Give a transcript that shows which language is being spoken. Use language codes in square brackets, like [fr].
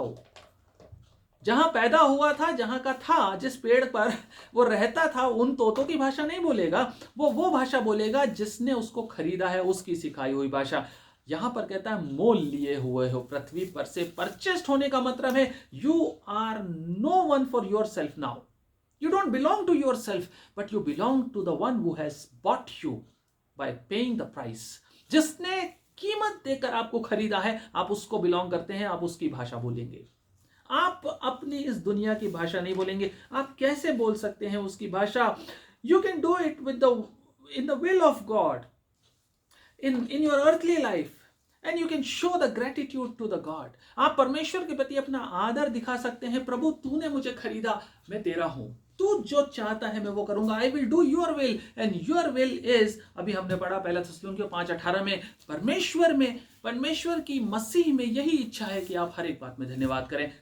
[hi] वो जहां पैदा हुआ था, जहां का था, जिस पेड़ पर वो रहता था, उन तोतों की भाषा नहीं बोलेगा. वो भाषा बोलेगा जिसने उसको खरीदा है, उसकी सिखाई हुई भाषा. यहां पर कहता है मोल लिए हुए हो, पृथ्वी पर से परचेस्ड होने का मतलब है [en] You are no one for yourself now. You don't belong to yourself, but you belong to the one who has bought you by paying the price. [hi] जिसने कीमत देकर आपको खरीदा है, आप उसको बिलोंग करते हैं, आप उसकी भाषा बोलेंगे. आप अपनी इस दुनिया की भाषा नहीं बोलेंगे. आप कैसे बोल सकते हैं उसकी भाषा? [en] You can do it in the will of God, in your earthly life. And you can show the gratitude to the God. [hi] आप परमेश्वर के प्रति अपना आदर दिखा सकते हैं. प्रभु तूने मुझे खरीदा, मैं तेरा हूं, तू जो चाहता है मैं वो करूंगा. [en] I will do your will and your will is, [hi] अभी हमने पढ़ा पहला थिस्सलुनीकियों 5:18 में, परमेश्वर की मसीह में यही इच्छा है कि आप हर एक बात में धन्यवाद करें.